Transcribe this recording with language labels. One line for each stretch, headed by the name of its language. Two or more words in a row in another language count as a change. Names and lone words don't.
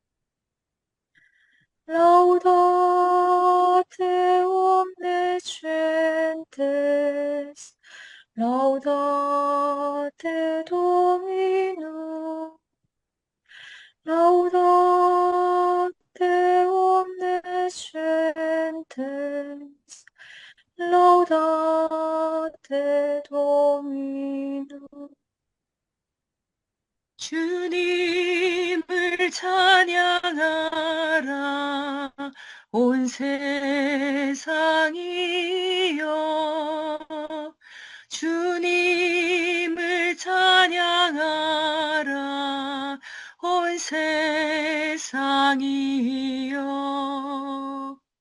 Latin: laudate omnescentes, laudate Dominum, laudate omnescentes, laudate Dominum.
Korean: 주님을 찬양하라 온 세상이여. 주님을 찬양하라 온 세상이여.